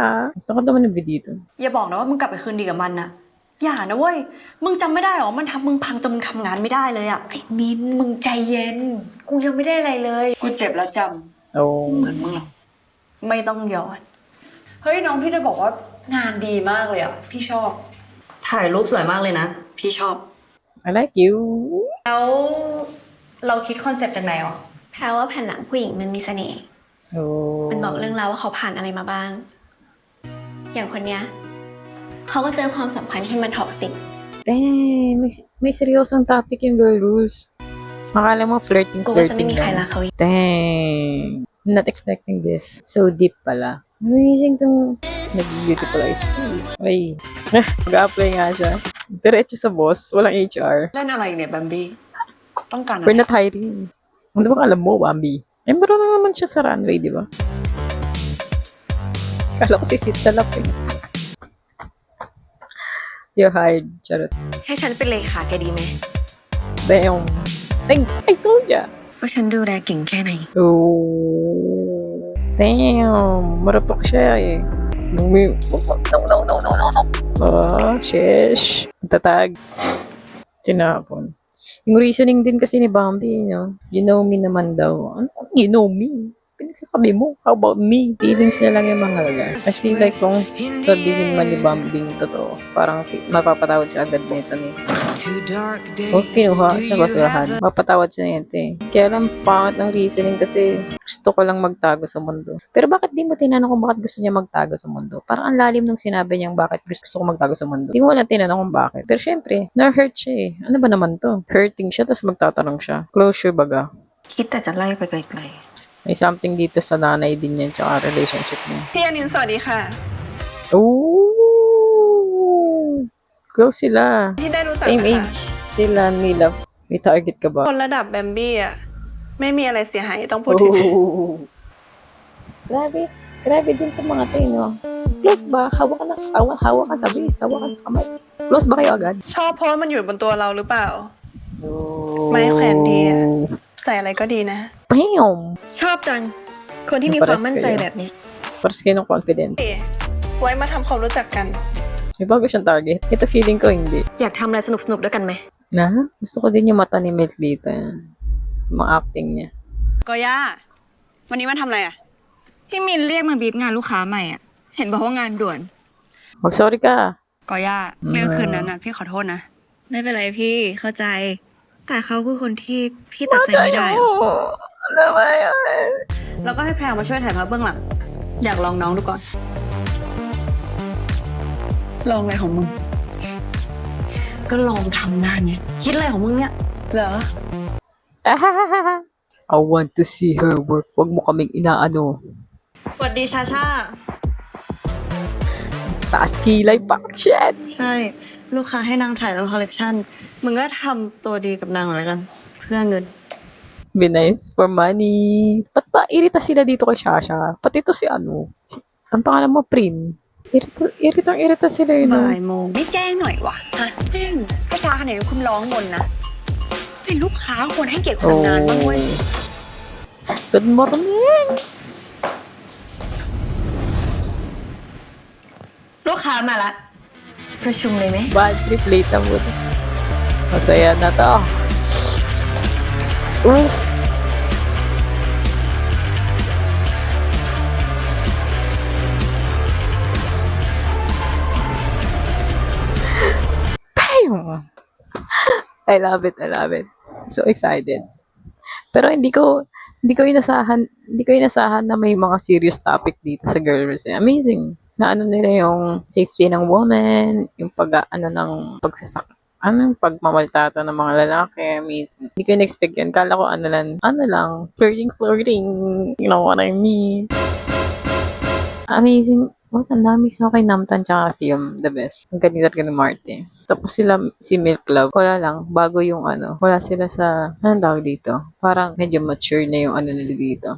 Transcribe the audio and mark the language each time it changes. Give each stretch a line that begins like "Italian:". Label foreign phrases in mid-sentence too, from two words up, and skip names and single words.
Filipino: Gusto ko naman ng video dito.
Thai: อย่าบอกนะว่ามึงกลับไปคืนดีกับมันนะอย่านะเว้ยมึงจำไม่ได้หรอมันทำมึงพังจนมึงทำงานไม่ได้เลยอะ ไอ้มินมึงใจเย็น กูยังไม่ได้อะไรเลย กูเจ็บแล้วจ Oh. ำเหมือนมึงหรอก ไม่ต้องย้อน เฮ้ยน้องพี่จะบอกว่างานดีมากเลยอ่ะ พี่ชอบ ถ่ายรูปสวยมากเลยนะ พี่ชอบ
English: I like you.
Thai: แล้วเราคิดคอนเซปต์จากไหนอ่ะ แพรว่าแผ่นหลังผู้หญิงมันมีเสน่ห์ Oh. มันบอกเรื่องราวว่าเขาผ่านอะไรมาบ้าง อย่างคนเนี้ยเขาก็เจอความสัมพันธ์ที่มันท็อกซิก
Filipino: Dang, may seryosong topic yung girl rules. Akala mo
Thai: กูว่าจะไม่
Filipino: flirting
Thai: มีใคร
Filipino: lang.
Thai: รักเขาอีก
English: Dang. I'm not expecting this. So deep pala.
Filipino: Amazing tong nag-beautiful eyes. Ay. Mag-apply nga siya. Diretso sa boss. Walang HR.
Thai: เล่นอะไรเนี่ยบัมบี้ ต้องการอะไร
English: We're not hiring.
Filipino: Ano ba alam mo, Bambi? Eh, meron na naman siya sa runway, di ba? Kala ko si Sid sa lap eh.
English: You're hired.
Filipino: Charot.
Thai: ให้ฉันเป็นเลขาแกดีไหม
English: Damn. I told ya.
Thai: ว่าฉันดูแลเก่งแค่ไหน
English: Oh. Damn.
Filipino: Marapak siya eh. No. Oh, sheesh. Tatag. Tinapon. Yung reasoning din kasi ni Bambi, no?
English: You know me
Filipino: naman daw. Ano?
English: You know me?
Filipino: Pinagsasabi mo,
English: how about me?
Filipino: Feelings na lang yung mahalaga.
English: I feel like
Filipino: kung sabihin man ni Bambi yung totoo, parang mapapatawad siya agad nito ni. O, kinuha sa basurahan. Mapatawad siya nito eh. Kaya lang, pangat ng reasoning kasi gusto ko lang magtago sa mundo. Pero bakit di mo tinanong kung bakit gusto niya magtago sa mundo? Parang ang lalim nung sinabi niyang bakit gusto ko magtago sa mundo. Di mo lang tinanong kung bakit. Pero syempre, na-hurt siya eh. Ano ba naman to? Hurting siya, tapos magtatanong siya. Closure baga.
Thai: คิดแต่จะไล่ไปไกล
Filipino: May something dito sa nanay din niya tsaka relationship niya.
Thai: พี่อนินสวัสดีค่ะ
Filipino: Ooh! Close sila.
Thai: ที่ได้รู้จัก
Filipino: Same
Thai: นะคะ
Filipino: age sila nila. May target ka ba?
Thai: คนระดับแบมบี้อ่ะ ไม่มีอะไรเสียหายต้องพูดถึง
Filipino: Oh. Grabe. Grabe din itong mga to, no? Close ba? Hawak ka sa base. Hawak ka sa kamay. Close ba kayo agad?
Thai: ชอบเพราะว่ามันอยู่บนตัวเราหรือเปล่า
English: No.
Thai: ไม่แขวนดีอะ ใส่อะไรก็ดีนะ Bam! ๆ ชอบจัง คนที่มีความมั่นใจแบบนี้
Filipino: Paras kayo ng confidence.
Thai: ไว้มาทำความรู้จักกัน
Filipino: May bago siyang target. Ito feeling ko hindi.
Thai: อยากทำอะไรสนุกๆด้วยกันไหม
Filipino: Na? Gusto ko din yung mata ni Milk dito. Sa mga acting niya.
Thai: ก็ย่า วันนี้มาทำอะไรอ่ะ พี่มินเรียกมาบีบงานลูกค้าใหม่อ่ะ เห็นบอกว่างานด่วน
Filipino: Mag-sorry ka.
Thai: ก็ย่า เรื่องคืนนั้นน่ะพี่ขอโทษนะ ไม่เป็นไรพี่เข้าใจ แต่เขาคือคนที่พี่ตัดใจไม่ได้อะ
Filipino: Ano ba yun?
Thai: แล้วก็ให้แพรมาช่วยถ่ายภาพเบื้องหลัง อยากลองน้องดูก่อน ลองอะไรของมึง ก็ลองทำงานไงคิดอะไรของมึงเนี่ย เหรอ
English: I want to see her work.
Filipino: Huwag mo kaming inaano.
Thai: สวัสดีชาชา
Filipino: Taas kilay pa. Shit!
Thai: ใช่ ลูกค้าให้นางถ่ายแล้วคอลเลกชันมึงก็ทำตัวดีกับนางหน่อยละกัน เพื่อเงิน
English: Be nice for money.
Filipino: Ba't ba irita sila dito kay Shasha? Pati to si ano. Ang pangalan mo, Prim. Irita sila yun.
Thai: บ่ายโมง ไม่แจ้งหน่อยวะ ฮะแม่ง ถ้าช้าขนาดนี้คุณร้องบนนะเป็นลูกค้าควรให้เกียรติคนทำงานบ้างเว้ย
English: Good morning!
Thai: ลูกค้ามาละ ประชุมเลยไหม
English: Bad trip
Filipino: late na muna. Masaya na to.
English: Oof! Damn! I love it. I'm so excited.
Filipino: Pero hindi ko inasahan na may mga
English: serious topic
Filipino: dito sa Girls.
English: Amazing.
Filipino: Na ano nila yung safety ng woman, yung pagmamaltrata ng mga lalaki. Amazing. Hindi ko in-expect yun. Kala ko ano lang, flirting.
English: You know what I mean? Amazing.
Filipino: What, ang dami sa kay Namtan tsaka film. The best. Ang galing talaga ni Marty. Tapos si Milk Club. Wala lang. Bago yung wala sila sa, anong tawag dito? Parang medyo mature na yung nila dito.